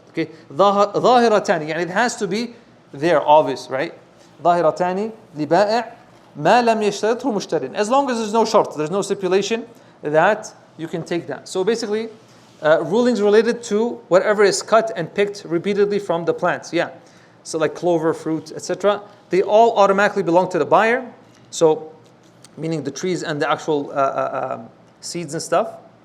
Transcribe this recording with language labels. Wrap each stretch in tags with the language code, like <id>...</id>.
<en>Okay,</en> <ar>ظاهرتان, يعني</ar> <en>it has to be there, obvious, right?</en> <ar>ظاهرتان لبائع ما لم يشترطه مشتر.</ar> <en>As long as there's no shart, there's no stipulation that you can take that. So basically, rulings related to whatever is cut and picked repeatedly from the plants. Yeah, so like clover, fruit, etc. They all automatically belong to the buyer. So, meaning the trees and the actual seeds and stuff.</en>